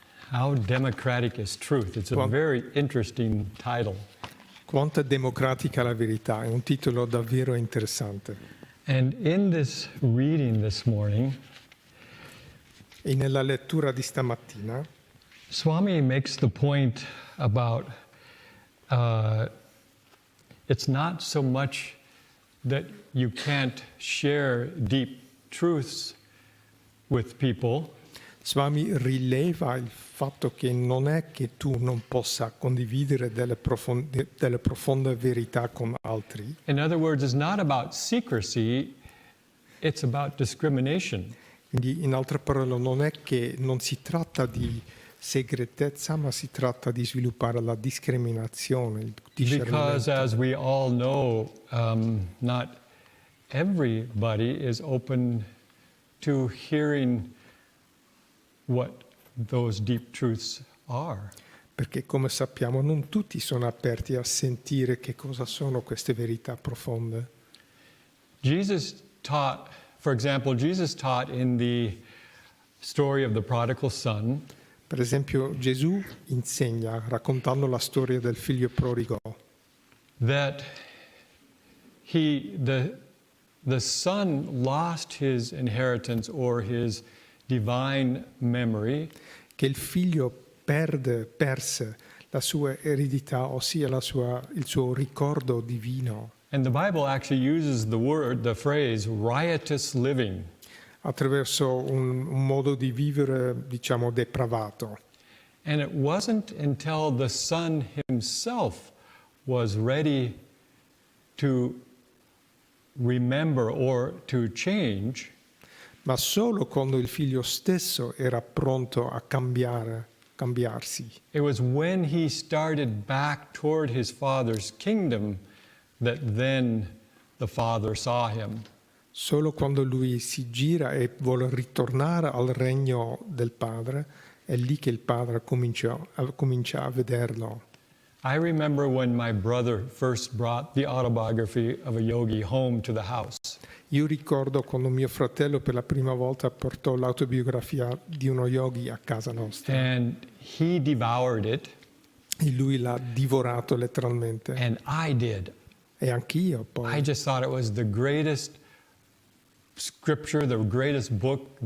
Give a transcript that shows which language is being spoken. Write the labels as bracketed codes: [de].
[en] How democratic is truth? It's a very interesting title. [it] Quanto è democratica la verità? È un titolo davvero interessante. [en] And in this reading this morning, [it] E nella lettura di stamattina, [en] Swami makes the point about it's not so much that you can't share deep truths with people, [it] Swami rileva il fatto che non è che tu non possa condividere delle profonde verità con altri. [en] In other words, it's not about secrecy, it's about discrimination. [it] Quindi, in altre parole, non è che non si tratta di segretezza, ma si tratta di sviluppare la discriminazione, il [en] Because, [it] discernimento. [en] as we all know, not everybody is open to hearing what those deep truths are. [it] Perché, come sappiamo, non tutti sono aperti a sentire che cosa sono queste verità profonde. [en] Jesus taught, for example, Jesus taught in the story of the prodigal son [it] Per esempio, Gesù insegna, raccontando la storia del figlio prodigo, [en] that the son lost his inheritance or his divine memory [it] che il figlio perse la sua eredità, ossia il suo ricordo divino, [en] and the Bible actually uses the phrase riotous living. [it] attraverso un modo di vivere, diciamo, depravato. [en] And it wasn't until the son himself was ready to remember or to change [it] Ma solo quando il figlio stesso era pronto a cambiarsi. [en] it was when he started back toward his father's kingdom that then the father saw him. [it] Solo quando lui si gira e vuole ritornare al regno del padre, è lì che il padre comincia a vederlo. [en] I remember when my brother first brought the autobiography of a yogi home to the house. [it] Io ricordo quando mio fratello per la prima volta portò l'autobiografia di uno yogi a casa nostra. [en] And he devoured it, [it] E lui l'ha divorato letteralmente. [en] and I did. [it] E anch'io [en] I [it] poi. [en] just thought it was the greatest scripture, the greatest book.